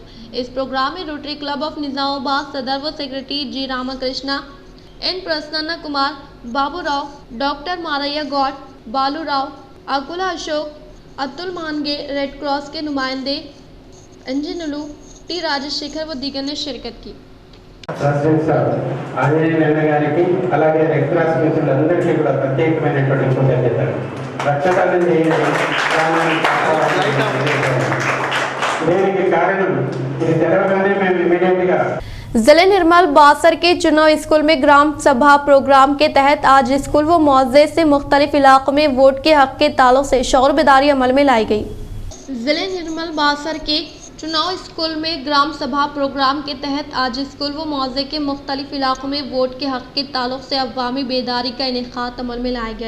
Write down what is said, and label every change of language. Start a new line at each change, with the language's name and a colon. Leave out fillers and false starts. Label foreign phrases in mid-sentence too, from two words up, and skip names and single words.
Urdu: اس پروگرام میں روٹری کلب آف نظام آباد صدر و سیکرٹری جی راما کرشنا، این پرسننا کمار، بابو راؤ، ڈاکٹر ماریا گوڈ، بالو راؤ، اکولا اشوک، اتل مانگے، ریڈ کراس کے نمائندے انجنلو ٹی راجشیکھر و دیگر نے شرکت کی۔
Telugu: ప్రెసిడెంట్ సార్ ఆంజనేయులు గారికి అలాగే రెడ్ క్రాస్ మిత్రులందరికీ కూడా ప్రత్యేకమైనటువంటి కృతజ్ఞతలు. రక్తదానం చేయండి, ప్రాణాన్ని కాపాడండి. దీనికి కారణం ఇది తెరవగానే మేము ఇమీడియట్గా
Urdu: ضلع نرمل باسر کے چناؤ اسکول میں گرام سبھا پروگرام کے تحت آج اسکول و معزے سے مختلف علاقوں میں ووٹ کے حق کے تعلق سے شعور بیداری عمل میں لائی گئی۔ ضلع نرمل باسر کے چناؤ اسکول میں گرام سبھا پروگرام کے تحت آج اسکول و معزے کے مختلف علاقوں میں ووٹ کے حق کے تعلق سے عوامی بیداری کا انعقاد عمل میں لایا گیا۔